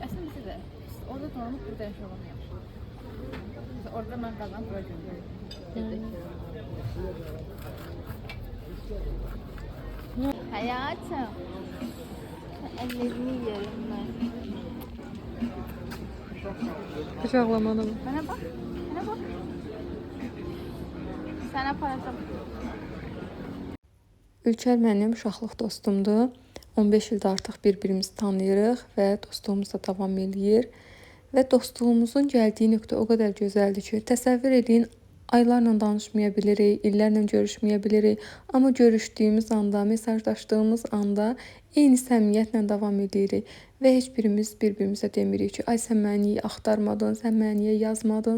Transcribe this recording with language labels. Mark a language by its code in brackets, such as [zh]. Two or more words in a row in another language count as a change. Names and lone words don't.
[az] Əslində bizə də orada tanınıb burada yaşayan yaxşı. Mesela orada mən qazanıb bura göndərdim. [tr] Hayatım. Ellerimi yerim ben. [az] Heç ağlamadım. [tr] Bana bak. Bana bak. Sana parasam. [az] Ülker mənim uşaqlıq dostumdur. 15 ildir artıq bir-birimizi tanıyırıq və dostluğumuz da davam eləyir. Və dostluğumuzun gəldiyi nöqtə o qədər gözəldir ki, təsəvvür edin, aylarla danışmaya bilirik, illərlə görüşməyə bilirik, amma görüşdüyümüz anda, mesajlaşdığımız anda eyni səmimiyyətlə davam edirik və heç birimiz bir-birimizə demirik ki, ay sən məni niyə axtarmadın, sən məni niyə yazmadın.